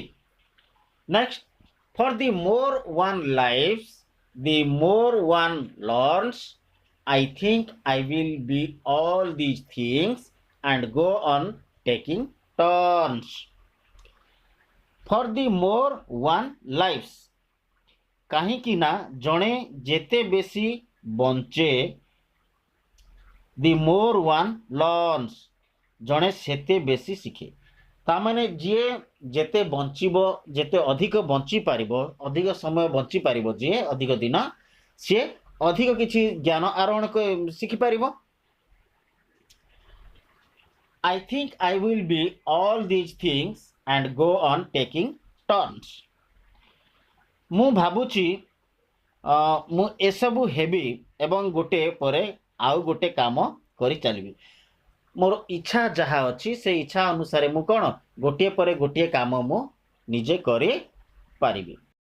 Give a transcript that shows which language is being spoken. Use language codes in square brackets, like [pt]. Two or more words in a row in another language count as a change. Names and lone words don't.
[en] ନେକ୍ସଟ, for the more one lives, the more one learns. I think I will be all these things and go on taking turns. For the more one lives, [or] କାହିଁକି ନା ଜଣେ ଯେତେ ବେଶୀ ବଞ୍ଚେ, [en] the more one learns, [or] ଜଣେ ସେତେ ବେଶୀ ଶିଖେ। ତାମାନେ ଯିଏ ଯେତେ ବଞ୍ଚିବ, ଯେତେ ଅଧିକ ବଞ୍ଚିପାରିବ, ଅଧିକ ସମୟ ବଞ୍ଚିପାରିବ, ଯିଏ ଅଧିକ ଦିନ, ସିଏ ଅଧିକ କିଛି ଜ୍ଞାନ ଆରୋହଣ ଶିଖିପାରିବ। [en] I think I will be all these things and go on taking turns. [or] ମୁଁ ଭାବୁଛି ମୁଁ ଏସବୁ ହେବି ଏବଂ ଗୋଟେ ପରେ ଆଉ ଗୋଟେ କାମ କରି ଚାଲିବି। ମୋର ଇଚ୍ଛା ଯାହା ଅଛି ସେ ଇଚ୍ଛା ଅନୁସାରେ ମୁଁ କ'ଣ ଗୋଟିଏ ପରେ ଗୋଟିଏ କାମ ମୁଁ ନିଜେ କରିପାରିବି।